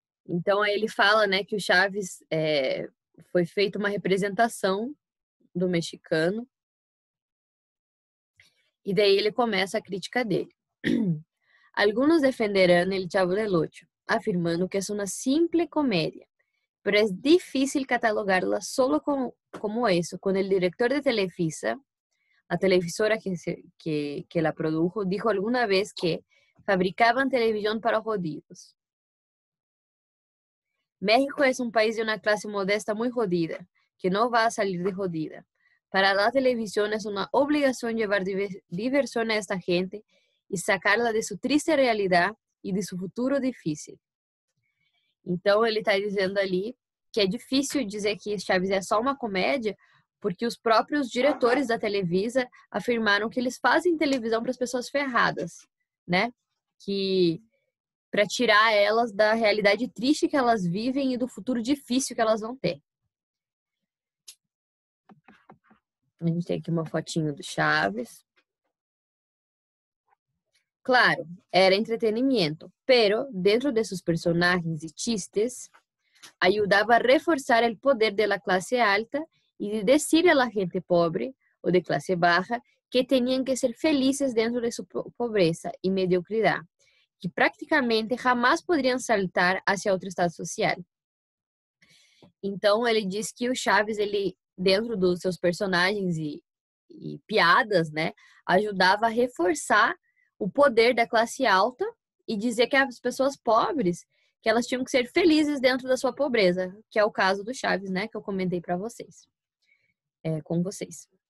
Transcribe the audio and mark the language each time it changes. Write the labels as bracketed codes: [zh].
[pt] Então, aí ele fala, né, que o Chaves foi feita uma representação do mexicano, e daí ele começa a crítica dele. [es] Algunos defenderán el Chavo del Ocho, afirmando que es una simple comedia, pero es difícil catalogarla solo como eso, cuando el director de Televisa, la televisora que la produjo, dijo alguna vez que fabricaban televisión para jodidos. México es un país de una clase modesta muy jodida, que no va a salir de jodida. Para la televisión es una obligación llevar diversión a esta gente y sacarla de su triste realidad [pt] e de seu futuro [es] difícil. [pt] Então, ele está dizendo ali que é difícil dizer que Chaves é só uma comédia, porque os próprios diretores da Televisa afirmaram que eles fazem televisão para as pessoas ferradas, né? Que para tirar elas da realidade triste que elas vivem e do futuro difícil que elas vão ter. A gente tem aqui uma fotinho do Chaves. [es] Claro, era entretenimiento, pero dentro de sus personajes y chistes, ayudaba a reforzar el poder de la clase alta y de decir a la gente pobre o de clase baja que tenían que ser felices dentro de su pobreza y mediocridad, que prácticamente jamás poderiam saltar hacia outro estado social. [pt] Então, ele diz que o Chaves, ele, dentro dos seus personagens e piadas, né, ajudava a reforçar o poder da classe alta e dizer que as pessoas pobres, que elas tinham que ser felizes dentro da sua pobreza, que é o caso do Chaves, né, que eu comentei para vocês, com vocês.